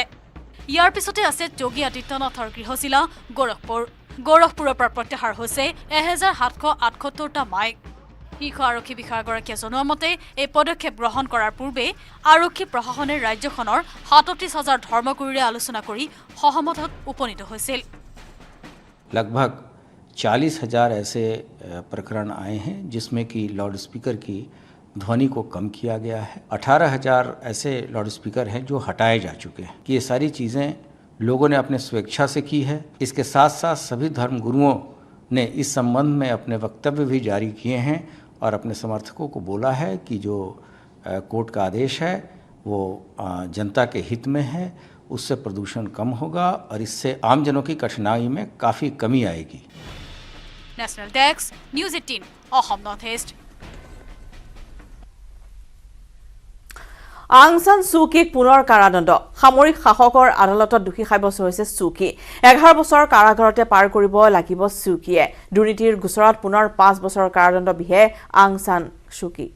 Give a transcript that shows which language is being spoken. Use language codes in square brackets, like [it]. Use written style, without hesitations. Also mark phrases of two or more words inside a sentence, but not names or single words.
[as] ইয়াৰ পিছতে আছে যোগী আদিত্যনাথৰ গৃহজিলা গোৰখপুৰৰ পৰা প্ৰত্যাহাৰ হৈছে 1,778টা মাইক। শীৰ্ষ আৰক্ষী বিষয়াগৰাকীয়ে জনোৱা মতে এই পদক্ষেপ গ্ৰহণ কৰাৰ পূৰ্বে আৰক্ষী প্ৰশাসনে ৰাজ্যখনৰ 37,000 ধৰ্মগুৰুৰে আলোচনা কৰি সহমতত উপনীত হৈছিল। [hi] लगभग 40,000 ऐसे प्रकरण आए हैं जिसमें कि लाउडस्पीकर की ध्वनि को कम किया गया है। 18,000 ऐसे लाउडस्पीकर हैं जो हटाए जा चुके हैं। कि ये सारी चीज़ें लोगों ने अपने स्वेच्छा से की है। इसके साथ साथ सभी धर्मगुरुओं ने इस संबंध में अपने वक्तव्य भी जारी किए हैं और अपने समर्थकों को बोला है कि जो कोर्ट का आदेश है वो जनता के हित में है, उससे प्रदूषण कम होगा और इससे आमजनों की कठिनाई में काफ़ी कमी आएगी। [en] National Desk, News 18 Assam North East. [as] আং সান চুকিক পুনৰ কাৰাদণ্ড। সামৰিক শাসকৰ আদালতত দোষী সাব্যস্ত হৈছে চুকি। 11 বছৰ কাৰাগাৰতে পাৰ কৰিব লাগিব চুকিয়ে। দুৰ্নীতিৰ গোচৰত পুনৰ 5 বছৰৰ কাৰাদণ্ড বিহে আং সান চুকিক।